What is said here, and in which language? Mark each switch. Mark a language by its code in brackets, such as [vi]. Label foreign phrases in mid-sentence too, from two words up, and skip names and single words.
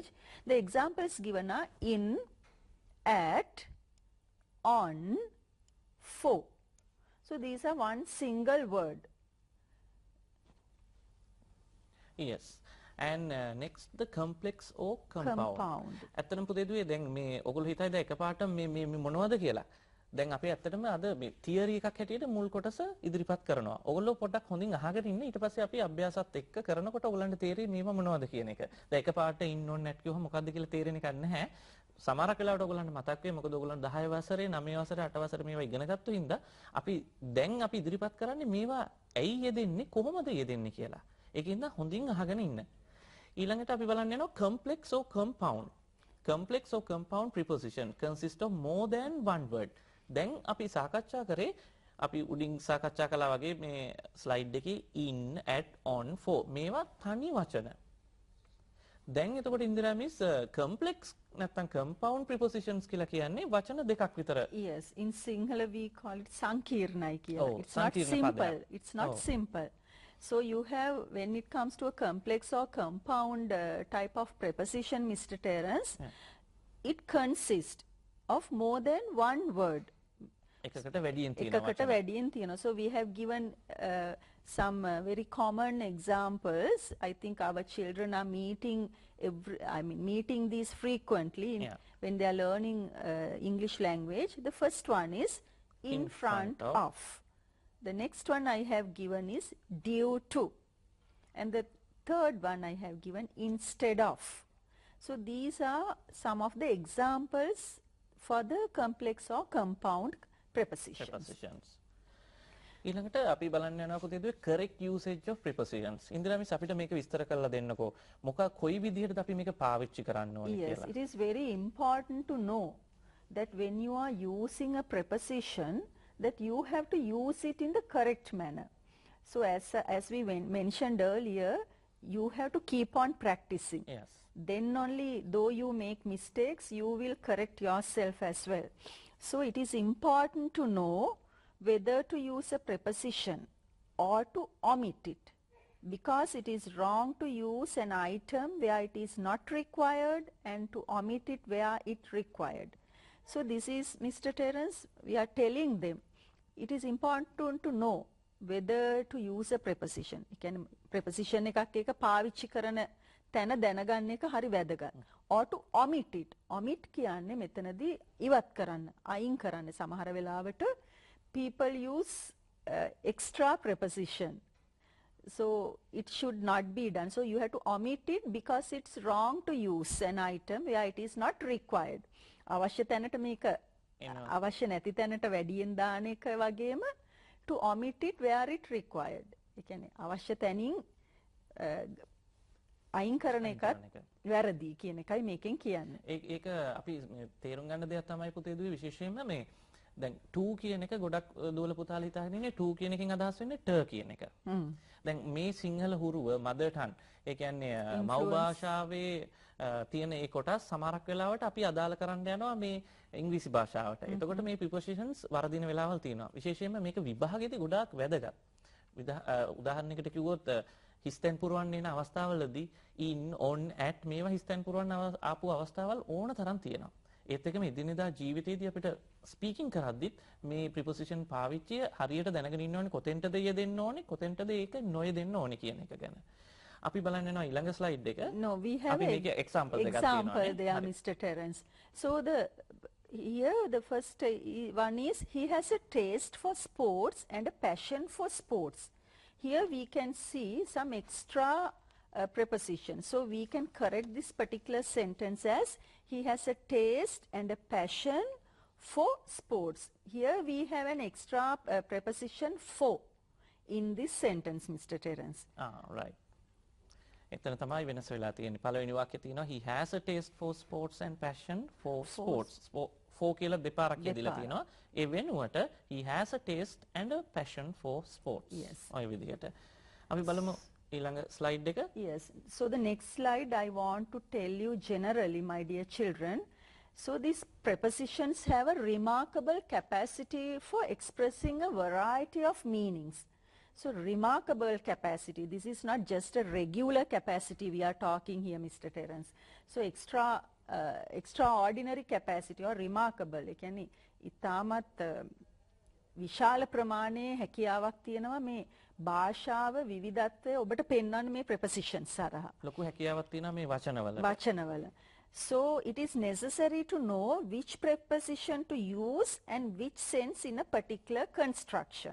[en] The examples given are in, at, on, for. So these are one single word. Yes. And next the complex or compound. [si] ඇත්තටම පුතේ දුවේ දැන් මේ ඔයගොල්ලෝ හිතයිද එකපාරට මේ මොනවද කියලා. දැන් අපි ඇත්තටම අද මේ තියරි එකක් හැටියට මුල් කොටස ඉදිරිපත් කරනවා. ඔයගොල්ලෝ පොඩ්ඩක් හොඳින් අහගෙන ඉන්න. ඊට පස්සේ අපි අභ්‍යාසත් එක්ක කරනකොට ඔයගොල්ලන්ට තේරෙයි මේවා මොනවද කියන එක. දැන් එකපාරට ඉන්න ඕනේ නැත් කිව්වම මොකද්ද කියලා තේරෙන එකක් නැහැ. සමහරක් වෙලාවට ඔයගොල්ලන්ට මතක් වෙයි මොකද ඔයගොල්ලන් 10 වසරේ 9 වසරේ 8 වසරේ මේවා ඉගෙන ගත්තු හින්දා අපි ඉදිරිපත් කරන්නේ මේවා ඇයි යෙදෙන්නේ කොහොමද යෙදෙන්නේ කියලා. ඒකින්ද හොඳින් අහගෙන ඉන්න. ඊළඟට අපි බලන්න යනවා [en] complex or compound. complex or compound preposition consist of more than one word. [si] දැන් අපි සාකච්ඡා කරේ අපි උඩින් සාකච්ඡා කළා වගේ මේ ස්ලයිඩ් එකේ [en] in, at, on, for [si] මේවා තනි වචන. දැන් එතකොට ඉන්දිරා මිස් complex නැත්නම් [en] compound prepositions [si] කියලා කියන්නේ වචන දෙකක් විතර. [en] Yes, in Sinhala we call it [si] සංකීර්ණයි කියලා. [en] Oh, It's not sankirna simple. padaya. It's not simple. So you have, when it comes to a complex or compound type of preposition, Mr. Terence, it consists of more than one word. [si] එකකට වැඩියෙන් තියෙනවා. එකකට වැඩියෙන් තියෙනවා. [en] So we have given some very common examples. I think our children are meeting these frequently when they are learning English language. The first one is in front of. The next one I have given is due to. And the third one I have given instead of. So these are some of the examples for the complex or compound prepositions. [si] ඊළඟට අපි බලන්න යනවා පුතේ දුවේ [en] correct usage of prepositions. [si] ඉන්දිරා මිස් අපිට මේක විස්තර කරලා දෙන්නකෝ. කොයි විදිහටද අපි මේක පාවිච්චි කරන්න ඕනේ කියලා. [en] Yes, it is very important to know that when you are using a preposition, that you have to use it in the correct manner. So as we mentioned earlier, you have to keep on practicing. Yes. Then only, though you make mistakes, you will correct yourself as well. So it is important to know whether to use a preposition or to omit it, because it is wrong to use an item where it is not required and to omit it where it required. So this is, Mr. Terence, we are telling them it is important to know whether to use a preposition. [si] ඒ කියන්නේ preposition එකක් එක පාවිච්චි කරන තැන දැනගන්න එක හරි වැදගත්. [en] Or to omit it. [si] Omit කියන්නේ මෙතනදී ඉවත් කරන්න, අයින් කරන්න. සමහර වෙලාවට [en] people use extra preposition. So it should not be done. So you have to omit it because it's wrong to use an item where it is not required. [si] අවශ්‍ය තැනට මේක අවශ්‍ය නැති තැනට වැඩියෙන් දාන එක වගේම [en] to omit it where it required. [si] ඒ කියන්නේ අවශ්‍ය තැනින් අයින් කරන එකත් වැරදි කියන එකයි මේකෙන් කියන්නේ. ඒක අපි තේරුම් ගන්න දෙයක් තමයි පුතේ දුවේ විශේෂයෙන්ම මේ දැන් to කියන එක ගොඩක් දුවල පුතාලා හිතාගෙන ඉන්නේ to කියන එකෙන් අදහස් වෙන්නේ t කියන එක. දැන් මේ සිංහල හුරුව [en] mother tongue [si] ඒ කියන්නේ මව් භාෂාවේ තියෙන ඒ කොටස් සමහරක් වෙලාවට අපි අදාළ කරන්න යනවා මේ ඉංග්‍රීසි භාෂාවට. එතකොට මේ prepositions වර්ධින වෙලාවල් තියෙනවා. විශේෂයෙන්ම මේක විභාගයේදී ගොඩාක් වැදගත්. උදාහරණයකට කිව්වොත් හිස්තැන් පුරවන්න එන අවස්ථාවලදී [en] in, on, at [si] මේවා හිස්තැන් පුරවන්න ආපු අවස්ථාවල් ඕන තරම් තියෙනවා. ඒත් එකම එදිනෙදා ජීවිතයේදී අපිට ස්පීකින් කරද්දිත් මේ ප්‍රිපොසිෂන් පාවිච්චිය හරියට දැනගෙන ඉන්න ඕනේ කොතෙන්ටද යෙදෙන්න ඕනේ කොතෙන්ටද ඒක නොයෙදෙන්න ඕනේ කියන එක ගැන. අපි බලන්න යනවා ඊළඟ ස්ලයිඩ් එක. [en] No, we have an example there, Mr. Terence. So here the first one is he has a taste for sports and a passion for sports. Here we can see some extra preposition. So we can correct this particular sentence as he has a taste and a passion for sports. Here we have an extra preposition for in this sentence, Mr. Terence. Right. [si] එතන තමයි වෙනස වෙලා තියෙන්නේ. පළවෙනි වාක්‍යය තියෙනවා [en] he has a taste for sports and passion for sports. For [si] කියලා දෙපාරක් යදලා තියෙනවා. ඒ වෙනුවට [en] he has a taste and a passion for sports. Yes. [si] ඔය විදිහට. අපි බලමු ඊළඟ ස්ලයිඩ් එක. [en] Yes. So the next slide I want to tell you generally, my dear children. So these prepositions have a remarkable capacity for expressing a variety of meanings. So remarkable capacity, this is not just a regular capacity we are talking here, Mr. Terence. So extraordinary capacity or remarkable, [si] ඒ කියන්නේ ඉතාමත් විශාල ප්‍රමාණයේ හැකියාවක් තියෙනවා මේ භාෂාව විවිධත්වය ඔබට පෙන්වන්න මේ prepositions හරහා. ලොකු හැකියාවක් තියෙනවා මේ වචනවල. [en] So it is necessary to know which preposition to use and which sense in a particular construction.